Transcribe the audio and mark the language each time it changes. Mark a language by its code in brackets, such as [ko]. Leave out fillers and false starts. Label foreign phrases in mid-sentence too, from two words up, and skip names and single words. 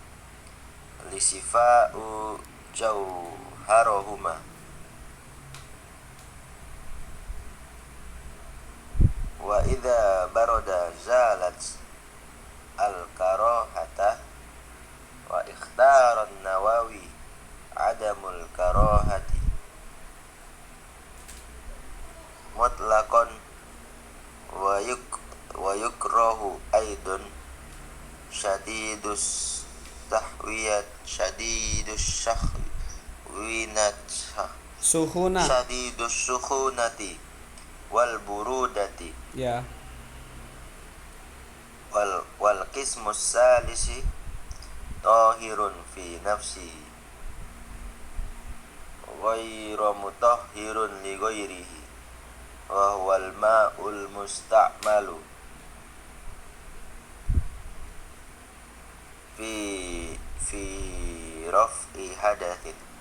[ar] لصفاء جوهرهما وإذا برد زالت الكراهة واختار النووي عدم الكراهة مطلقا ويكره أيضا شديد Suhuna. شديد السخونة والبرودة Ya. والقسم الثالث طاهر في نفسه غير مطهر لغيره وهو الماء المستعمل في رفع حدث